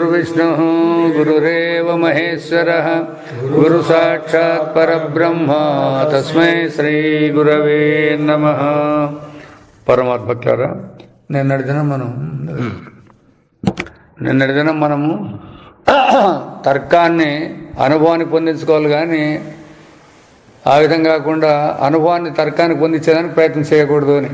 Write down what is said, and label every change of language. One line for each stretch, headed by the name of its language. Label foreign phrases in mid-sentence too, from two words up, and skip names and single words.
Sanskrit: विष्णुः गुरुरेव महेश्वरः गुरुसाक्षात् परब्रह्म तस्मै श्रीगुरवे नमः.
Telugu: పరమాత్మకులారా, నిన్నటి దినం మనము తర్కాన్ని అనుభవాన్ని పొందించుకోవాలి, కానీ ఆ విధంగా కాకుండా అనుభవాన్ని తర్కానికి పొందించేదానికి ప్రయత్నం చేయకూడదు అని.